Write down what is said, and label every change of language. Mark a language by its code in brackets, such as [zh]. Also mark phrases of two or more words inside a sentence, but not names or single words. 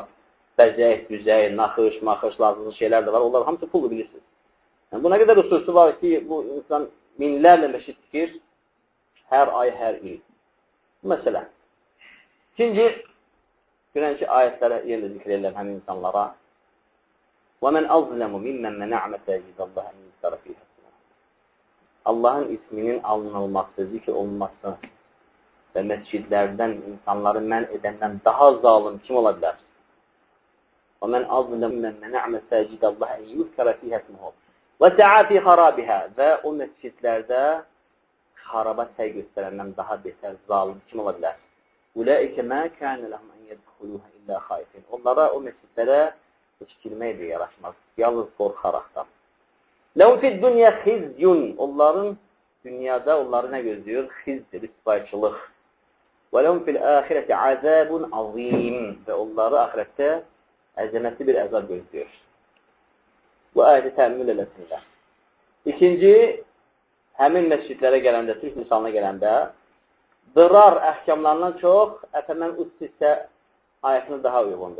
[az] Bəzək, düzək, naxış, maxış, lazımlı şeylər də var. Onlar hamısı pullu bilirsiniz. Yəni, bu nə qədər resursu var ki, bu insan minlərlə məscid tikir, hər ay, hər il. Bu məsələ. İkinci, görən ki, ayətlərə yerlə zikr edirlər həmin insanlara. [ar] وَمَنْ أَظْلَمُ مِمَّنْ مَنَعَ مَسَاجِدَ اللّٰهِ أَنْ يُذْكَرَ فِيهَا اسْمُهُ. [az] Allahın isminin alınılması, zikr olunması və məscidlərdən insanları mən edəndən daha zalim kim ola bilər? [ar] وَمَنْ أَظْلَمُ مِمَّنْ مَنَعَ مَسَاجِدَ اللّٰهِ أَنْ يُذْكَرَ فِيهَا اسْمُهُ وَسَعَى فِي خَرَابِهَا [az] və o məscidlərdə xaraba səy göstərəndən daha betər zalim kim ola bilər? [ar] أُولَٰئِكَ مَا كَانَ لَهُمْ أَنْ يَدْخُلُوهَا إِلَّا خَائِفِينَ. [az] Onlara o məscidlərə heç girmək də yaraşmaz, yalnız qorxaraqdan. [ar] لَهُمْ فِي الدُّنْيَا خِزْيٌ. [az] Onların dünyada onları nə gözləyir? Xizdir, isbayçılıq. [ar] وَلَهُمْ فِي الْآخِرَةِ عَذَابٌ عَظِيمٌ. [az] Və onları ahirətdə əzəmətli bir əzab gözləyir. Bu ayəti təəmmül eləsinlər. İkinci, həmin məscidlərə gələndə, Türk misalına gələndə, dırar əhkamlarından çox [ar] أفمن أسس [az] ayətini daha uyğundur.